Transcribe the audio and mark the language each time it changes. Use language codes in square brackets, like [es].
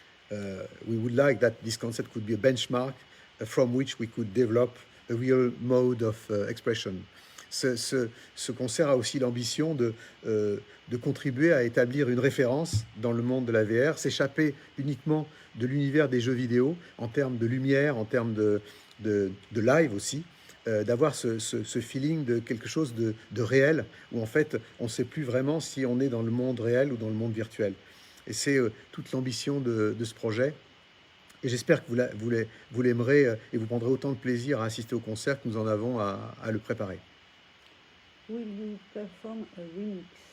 [en] We would like that this concert could be a benchmark from which we could develop a real mode of expression. [fr] Ce concert a aussi l'ambition de contribuer à établir une référence dans le monde de la VR, s'échapper uniquement de l'univers des jeux vidéo en termes de lumière, en termes de live aussi, d'avoir ce feeling de quelque chose de réel, où en fait on ne sait plus vraiment si on est dans le monde réel ou dans le monde virtuel. Et c'est toute l'ambition de ce projet. Et j'espère que vous l'aimerez et vous prendrez autant de plaisir à assister au concert que nous en avons à le préparer. [en] Will you perform a remix?